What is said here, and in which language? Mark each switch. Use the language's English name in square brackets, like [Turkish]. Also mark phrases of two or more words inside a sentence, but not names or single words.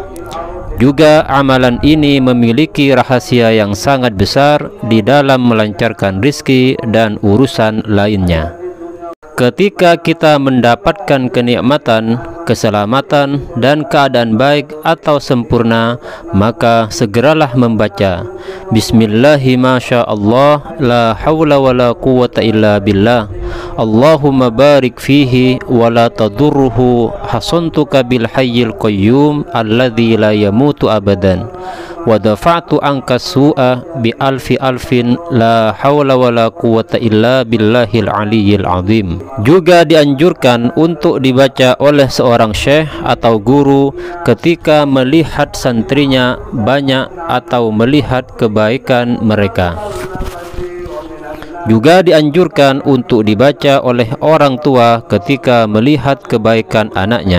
[Indonesian] Juga amalan ini memiliki rahasia yang sangat besar di dalam melancarkan rizki dan urusan lainnya. Ketika kita mendapatkan kenikmatan, keselamatan, dan keadaan baik atau sempurna, maka segeralah membaca [Arabic] بسم الله ما شاء الله، لا حول ولا قوة إلا بالله، اللهم بارك فيه ولا تضره، حصنتك بالحي القيوم الذي لا يموت أبدا، ودفعت عنك السوء بألف ألف، لا حول ولا قوة إلا بالله العلي العظيم. [Indonesian] Juga dianjurkan untuk dibaca oleh seorang syekh atau guru ketika melihat santrinya banyak atau melihat kebaikan mereka. Juga dianjurkan untuk dibaca oleh orang tua ketika melihat kebaikan anaknya.